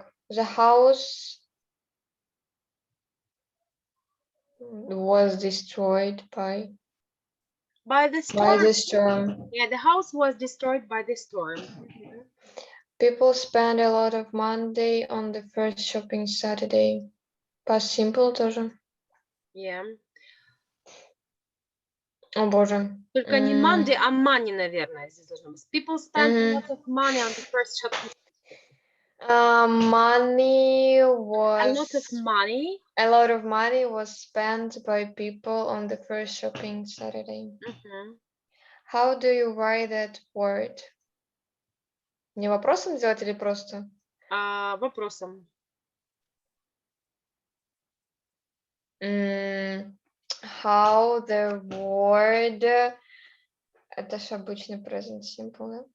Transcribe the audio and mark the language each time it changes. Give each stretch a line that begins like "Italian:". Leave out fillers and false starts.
English: The house was destroyed by the storm. the storm. Yeah, the house was destroyed by the storm. People spend a lot of money on the first shopping Saturday. Past simple
Russian: тоже.
English: Yeah.
Russian: О боже. Только не Monday, а money, наверное, здесь должно быть.
English: People spend a lot of money on the first shopping. Money was A lot of money. A lot of money was spent by people on the first shopping Saturday. How do you write that word?
Russian: Не вопросом сделать или просто? Вопросом.
English: How the word...
Russian: Это же обычный present simple, да?